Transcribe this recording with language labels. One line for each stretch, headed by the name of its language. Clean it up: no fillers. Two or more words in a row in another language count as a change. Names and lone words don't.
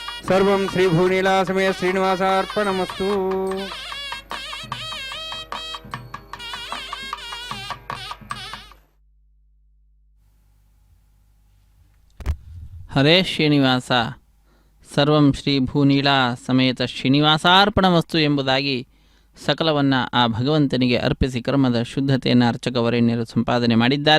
Sanskrit: సర్వం శ్రీ భూనీలా సమేత శ్రీనివాసార్పణమస్తు. ಹರೇ ಶ್ರೀನಿವಾಸ ಸರ್ವಂ ಶ್ರೀ ಭೂನೀಲಾ ಸಮೇತ ಶ್ರೀನಿವಾಸಾರ್ಪಣಮಸ್ತು
Kannada: ಎಂಬುದಾಗಿ ಸಕಲವನ್ನು ಆ ಭಗವಂತನಿಗೆ ಅರ್ಪಿಸಿ ಕರ್ಮದ ಶುದ್ಧತೆಯನ್ನು ಅರ್ಚಕವರೇಣ್ಯರು ಸಂಪಾದನೆ ಮಾಡಿದ್ದಾರೆ.